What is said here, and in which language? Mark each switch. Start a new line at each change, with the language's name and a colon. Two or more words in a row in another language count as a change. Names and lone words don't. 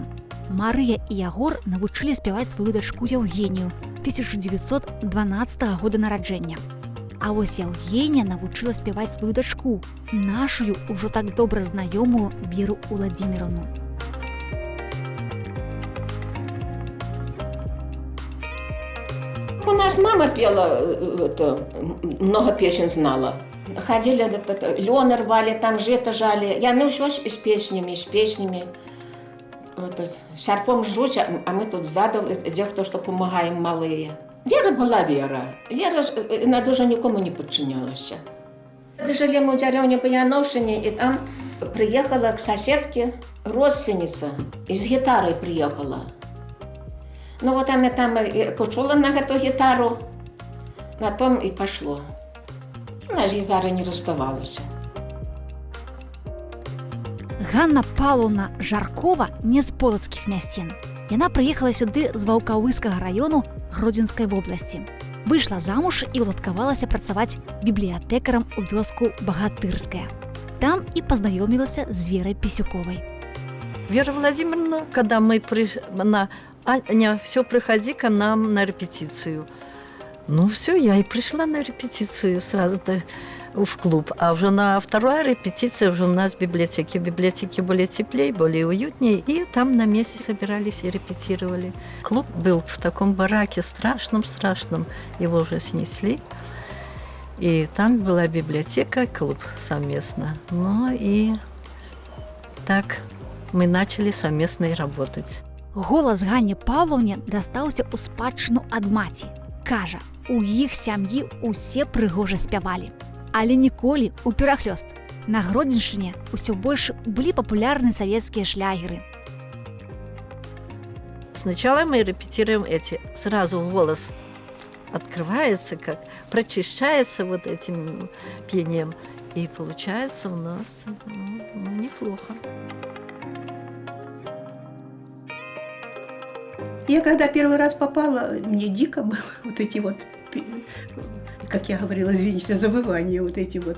Belarusian: Марыя і Ягор навучылі спяваць сваю дачку Яўгенію 1912 года нараджэння. А вось Яўгенія навучыла спяваць сваю дачку, нашую ўжо так добра знаёмую Веру Уладзіміровну.
Russian: У нас мама пела, много песен знала. Ходили, лён рвали, там жито жали. Яны ўсё з песнями. Шарпом жуть, а мы тут сзаду, где кто что помогаем малые. Вера была Вера. Вера, она даже никому не подчинялась. Жили мы в деревне Баяновщине, и там приехала к соседке родственница, и с гитарой приехала. Ну вот она там почула на эту гитару, на том и пошло. Она с гитарой не расставалась.
Belarusian: Ганна Павловна Жаркова не з полацкіх мясцін. Яна прыехала сюды з Ваўкавыскага раёну Гродзенскай вобласці. Выйшла замуж і уладкавалася працаваць бібліятэкарам у вёску Багатырская. Там і пазнаёмілася з Верай Пісюковай.
Russian: Вера Владимировна, когда мы она: Аня, все, приходи к нам на репетицию. Ну все, я и пришла на репетицию сразу в клуб. А уже на второй репетиции уже у нас в библиотеке. В библиотеке более теплее, более уютнее. И там на месте собирались и репетировали. Клуб был в таком бараке страшном. Его уже снесли. И там была библиотека, клуб совместно. Ну и так мы начали совместно и работать.
Belarusian: Голас Ганне Павловне дастаўся ў спадчыну ад маці. Кажа, у іх сям'і ўсе прыгожа спявалі. Але ніколі ў перахлёст. На Гродзеншчыне ўсё больш былі папулярны савецкія шлягеры.
Russian: Сначала мы репетируем эти. Сразу голос открывается, как прочищается вот этим пением. И получается у нас неплохо. Я когда первый раз попала, мне дико было вот эти вот, как я говорила, извините, завывания вот эти вот.